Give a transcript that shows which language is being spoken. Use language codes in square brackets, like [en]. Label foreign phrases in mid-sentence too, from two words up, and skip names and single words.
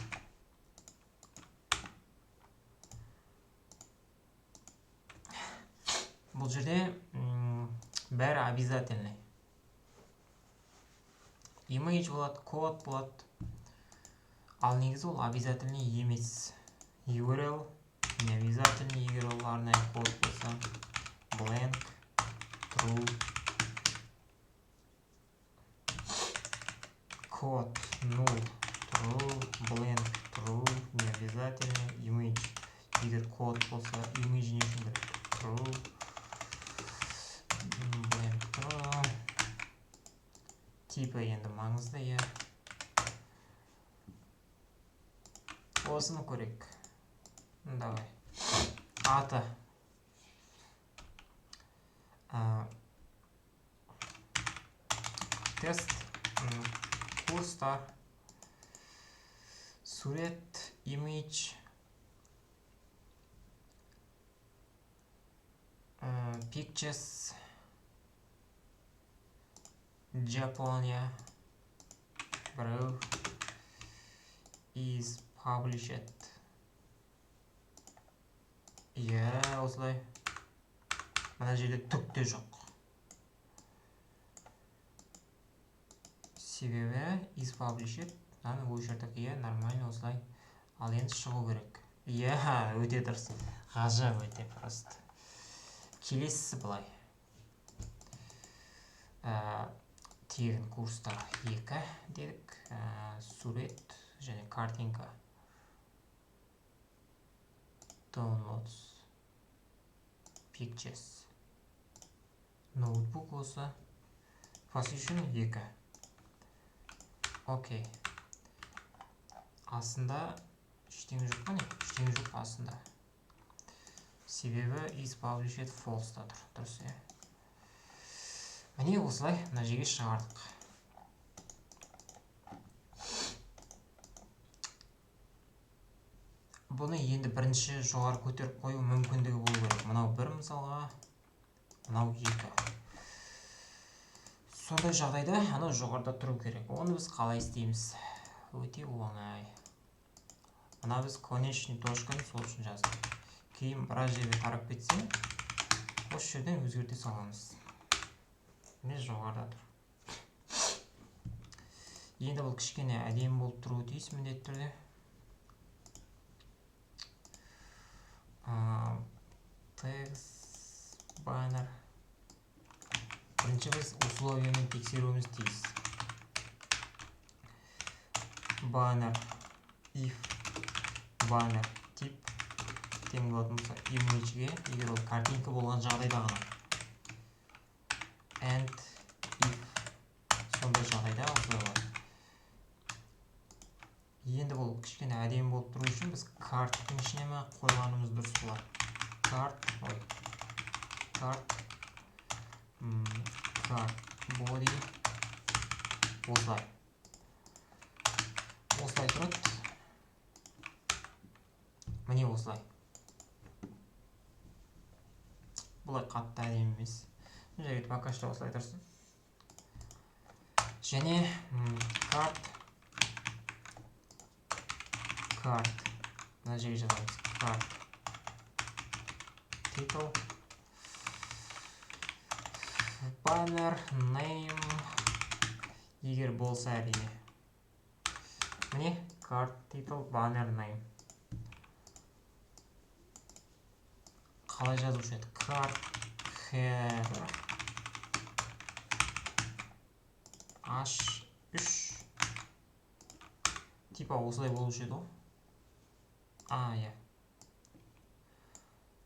[kk] Бұл жерде бәрі обязательный. Image болады, код болады. Ал негізі ол обязательный емес. URL не обязательный, егер ол арнайы код болса. [en] Blank, true. Код null, true, blank, true, [kk] не обязательный. Image, егер код болса, image не үшін керек. [en] True, blank, true. [kk] Типі енді маңызды, иә. Осыны көрек. Давай. Аты. Тест. Курстар. Сурет. Image. Pictures. Japonia. [en] Bro. Is published. [kk] Иә, осылай. Мына жерде түк те жоқ. Себебі [en] is published. [kk] Мынаны өшірдік. Иә, нормально осылай. Ал енді шығу керек. Иә, өте дұрыс. Ғажап өте просто. Келесісі былай. Тегін курстар 2 дедік. Сурет және картинка. Downloads. Pictures. Ноутбук осы. Position 2. Окей. Астында ештеңе жоқ па не? Ештеңе жоқ астында. Себебі [en] is published false [kk] да тұр. Дұрыс, иә. Міне осылай мына жерге шығардық. Бұны енді бірінші жоғары көтеріп қою мүмкіндігі болу керек. Мынау бір мысалға, мынау 2. Сондай жағдайда анау жоғарыда тұру керек. Оны біз қалай істейміз? Өте оңай. Мына біз конечный точканы сол үшін жаздық. Кейін біраз жерге тарап кетсе, осы жерден өзгерте саламыз. Міне жоғарыда тұр. Енді бұл кішкене әдемі болып тұруы тиіс міндетті түрде. [en] Text banner. [kk] Бірінші біз условиямен тексеруіміз тиіс. [en] Banner if banner [kk] тип тең болатын болса image-ге, егер ол картинка болған жағдайда ғана. [en] And if [kk] сондай жағдайда осылай болады. Енді бұл кішкене әдемі болып тұру үшін біз карттың ішіне ме қойғанымыз дұрыс болады. Карт body осылай. Осылай тұрады. Міне осылай. Бұлай қатты әдемі емес. Жайт [ru] пока что [kk] осылай тұрсын. Және карт мына жерге жазамыз. Карт [en] title banner name [kk] егер болса әрине. Міне карт [en] title banner name. [kk] Қалай жазушы еді? Карт header H3 типа осылай болушы еді ғой. Иә.